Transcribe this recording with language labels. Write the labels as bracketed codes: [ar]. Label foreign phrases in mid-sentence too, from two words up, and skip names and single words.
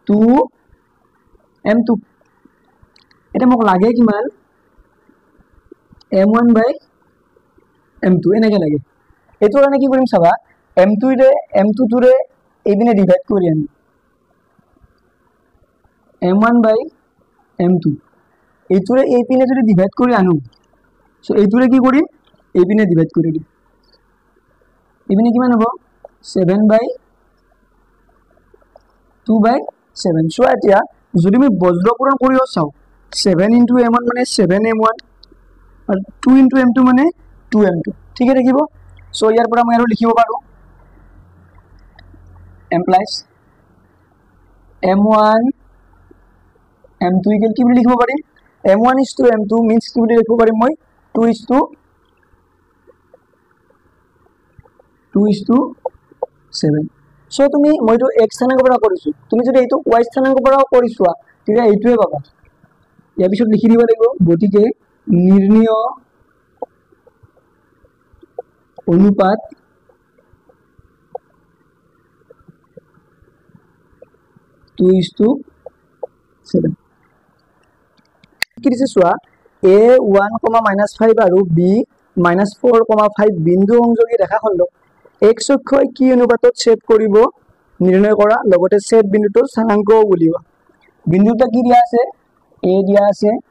[as] 2m2 এটা মোক লাগে কিমান m1 by m2 এনেকে লাগে এটো কাৰণে কি কৰিম চাবা m2 ৰে m2 ৰে এইবিনে ডিভাইড কৰি আনি m1 by m2 এইটোৰে এই পিনে যদি ডিভাইড কৰি আনো সো এইটোৰে কি কৰিম এই পিনে ডিভাইড কৰি দিম এইপিনে কিমান হ'ব 7 by 2 by 7 সো এতিয়া যদি আমি বজ্ৰপুৰণ কৰিও চাও 7 into m1 মানে 7m1 আৰু 2 into m2 মানে 2m2 ঠিক আছে দেখিব সো ইয়াৰ পৰা মই আৰু লিখিব পাৰো implies m1 m2 ইকুৱেল কি বুলি লিখিব পাৰিম [en] m1 is to m2 means [as] কি বুলি লিখিব পাৰিম মই [en] 2 is to 7 [as] সো তুমি মইটো x স্থানাঙ্কৰ পৰা কৰিছো তুমি যদি এইটো y স্থানাঙ্কৰ পৰা কৰিছোৱা তেতিয়া এইটোৱে পাবা ইয়াৰ পিছত লিখি দিব লাগিব গতিকে নিৰ্ণয় অনুপাত [en] two is to 7 [as] কি দিছে চোৱা a 1,-5 আৰু b -4,5 বিন্দু সংযোগী ৰেখাখণ্ড x অক্ষই কি অনুপাতত ছেদ কৰিব নিৰ্ণয় কৰা লগতে ছেদ বিন্দুটোৰ স্থানাঙ্ক উলিওৱা বিন্দুটা কি দিয়া আছে a দিয়া আছে